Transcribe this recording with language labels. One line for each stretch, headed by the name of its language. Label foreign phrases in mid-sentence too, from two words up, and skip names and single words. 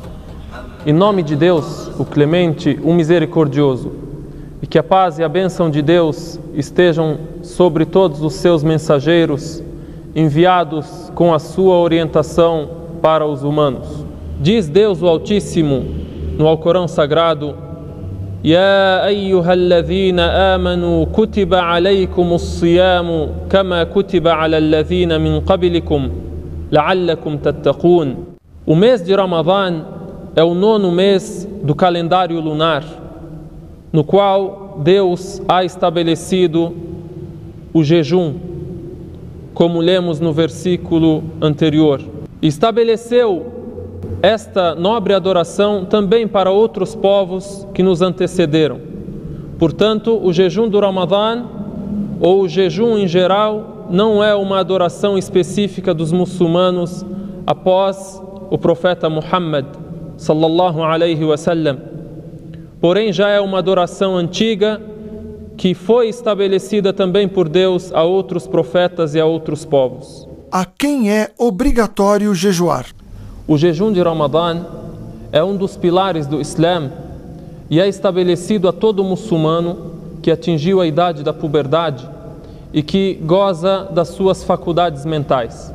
Portuguese: Em nome de Deus, o Clemente, o Misericordioso, e que a paz e a bênção de Deus estejam sobre todos os seus mensageiros, enviados com a sua orientação para os humanos. Diz Deus o Altíssimo no Alcorão Sagrado:
Arabic: يا أيها الذين آمنوا كتب عليكم الصيام كما كتب على الذين من قبلكم لعلكم تتقون.
Portuguese: O mês de Ramadã é o 9º mês do calendário lunar, no qual Deus ha estabelecido o jejum, como lemos no versículo anterior. Estabeleceu esta nobre adoração também para outros povos que nos antecederam. Portanto, o jejum do Ramadã, ou o jejum em geral, não é uma adoração específica dos muçulmanos após o profeta Muhammad
Arabic: صلى الله عليه وسلم.
Portuguese: porém já é uma adoração antiga que foi estabelecida também por Deus a outros profetas e a outros povos. A quem é obrigatório jejuar? O jejum de Ramadã é um dos pilares do Islã e é estabelecido a todo muçulmano que atingiu a idade da puberdade e que goza das suas faculdades mentais.